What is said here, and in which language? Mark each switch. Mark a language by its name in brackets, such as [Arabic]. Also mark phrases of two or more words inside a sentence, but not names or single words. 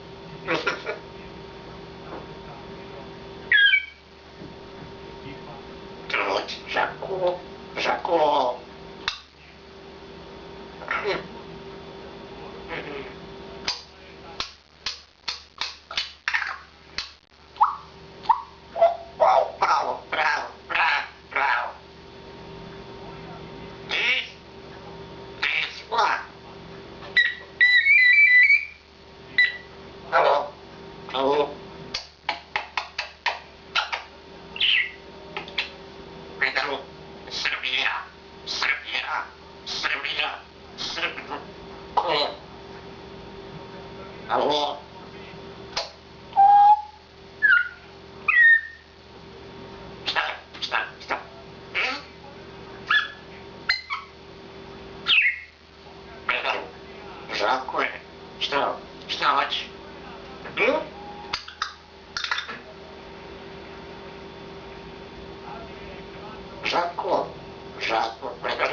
[Serbian] Trud, Žako. Bravo. [English] This one. Hello. Pedro, Srbija. Hello. Stop. Pedro, [Serbian] Žako je. Šta hoće? Žako.